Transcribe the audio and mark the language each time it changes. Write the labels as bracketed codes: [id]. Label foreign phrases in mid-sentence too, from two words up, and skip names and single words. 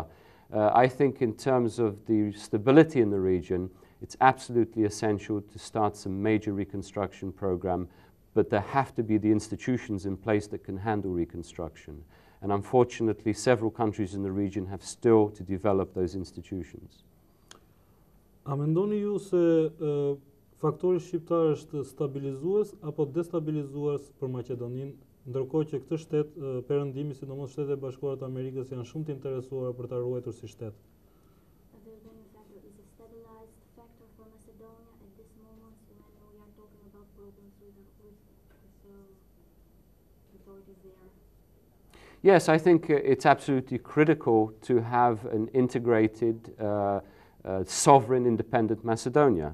[en] I think in terms of the stability in the region, it's absolutely essential to start some major reconstruction program, but there have to be the institutions in place that can handle reconstruction. And unfortunately, several countries in the region have still to develop those institutions. [sq] A mendoni ju se faktori shqiptar është stabilizues apo destabilizues për Maqedoninë, ndërkohë që këtë shtet perëndimi, sidomos Shtetet e Bashkuara të Amerikës, janë shumë të interesuara për ta ruajtur si shtet? [en] The Albanian factor is a stabilized factor for Macedonia at this moment when we are talking about problems with authorities there. Yes, I think it's absolutely critical to have an integrated, sovereign, independent Macedonia.